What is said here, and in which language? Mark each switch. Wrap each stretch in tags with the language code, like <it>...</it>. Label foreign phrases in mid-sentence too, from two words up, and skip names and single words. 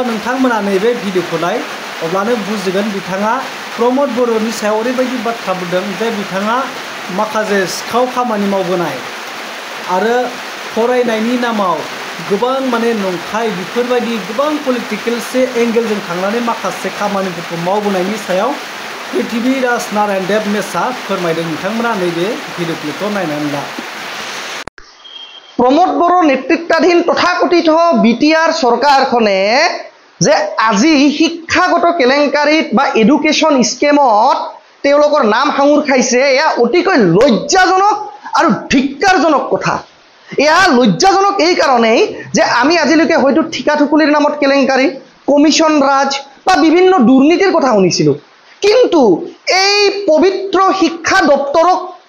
<brx>नोंथांमोना नैबे भिडिअखौ नाय, अब्लानो बुजिगोन बिथाङा प्रमोद बर'नि सायाव ओरैबायदि बाथ्रा बुंदों जे बिथाङा माखासे सिखाव खामानि मावबोनाय आरो फरायनायनि नामाव गोबां माने नंखाय बेफोरबायदि गोबां पलिटिकेल एंगेलजों थांनानै माखासे खामानिफोरखौ मावबोनायनि सायाव पृथ्वीराज नारायण देब मेसआ फोरमायदों। नोंथांमोना नैबे भिडिअ क्लिपखौ नायनानै ला। प्रमोद बर' नेतृत्वाधीन तथाकथित बिटिआर सरकारखने जे</brx> <as>আজি শিক্ষাগত কেলেংকাৰীত বা এডুকেশ্যন স্কেমত তেওঁলোকৰ নাম সাঙুৰ খাইছে, এয়া অতিকৈ লজ্জাজনক আৰু ধিক্কাৰজনক কথা। এয়া লজ্জাজনক এই কাৰণেই যে আমি আজিলৈকে হয়তো ঠিকা ঠুকুলিৰ নামত কেলেংকাৰী, কমিশন ৰাজ বা বিভিন্ন দুৰ্নীতিৰ কথা শুনিছিলোঁ, কিন্তু এই পবিত্ৰ শিক্ষা দপ্তৰক</as>